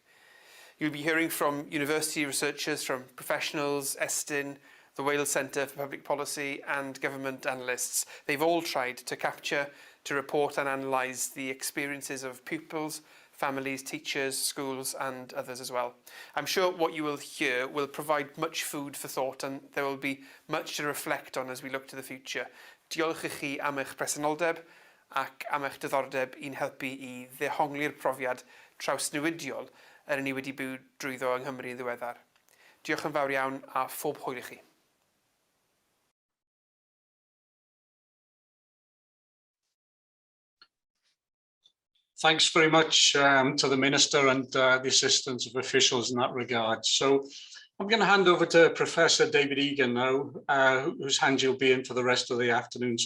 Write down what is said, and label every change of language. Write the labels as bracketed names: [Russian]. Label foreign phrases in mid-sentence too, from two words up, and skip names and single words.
[English] You'll be hearing from university researchers, from professionals, Estyn, the Wales Centre for Public Policy and government analysts. They've all tried to capture, to report and analyse the experiences of pupils, families, teachers, schools and others as well. I'm sure what you will hear will provide much food for thought and there will be much to reflect on as we look to the future. [Welsh] Diolch i chi am eich presenoldeb ac am eich diddordeb i'n helpu i ddehongli'r profiad trawsnewidiol yr ni wedi byw drwyddo yng Nghymru yn ddiweddar. Diolch yn fawr iawn a phob hwyl i chi. [English] Thanks very much to the Minister and the assistance of officials in that regard. So I'm going to hand over to Professor David Egan now, whose hand you'll be in for the rest of the afternoon.